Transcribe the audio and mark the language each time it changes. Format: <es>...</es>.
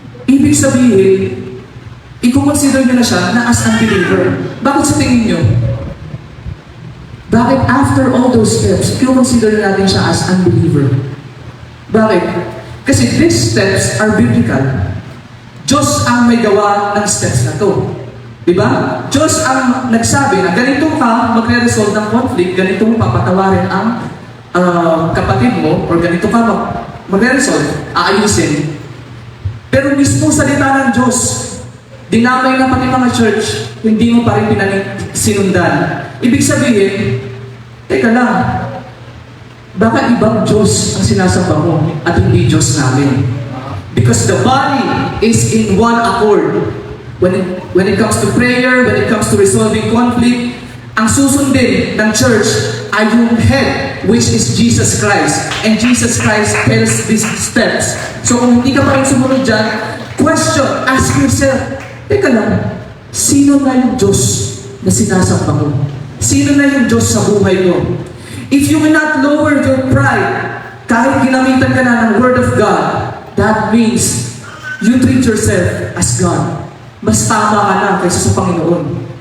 <tl>Ibig sabihin, i-consider nyo na siya na as unbeliever. Bakit sa tingin nyo? Bakit</tl> <en>after all those steps,</en> <tl>i-consider natin siya as unbeliever? Bakit? Kasi</tl> <en>these steps are biblical.</en> <tl>Diyos ang may gawa ng steps na to. Diba? Diyos ang nagsabi na ganito ka magre-resolve ng conflict, ganito mo papatawarin ang kapatid mo, or ganito ka magre-resolve, aayusin. Pero mismo salita ng Diyos, dinamay na pati mga church, hindi mo pa rin sinundan. Ibig sabihin, teka lang, baka ibang Diyos ang sinasamba mo at hindi Diyos namin.</tl> <en>Because the body is in one accord. when it comes to prayer, when it comes to resolving conflict,</en> <tl>ang susundin ng church ay yung head,</tl> <en>which is Jesus Christ. And Jesus Christ tells these steps.</en> <tl>So kung hindi ka pa rin sumunod dyan,</tl> <en>question, ask yourself,</en> <tl>teka lang, sino na yung Diyos na sinasamba ko? Sino na yung Diyos sa buhay ko?</tl> <en>If you will not lower your pride,</en> <tl>kahit ginamitan ka na ng</tl> <en>Word of God, that means you treat yourself as God.</en> <tl>Mas tama ka na kaysa sa Panginoon.</tl>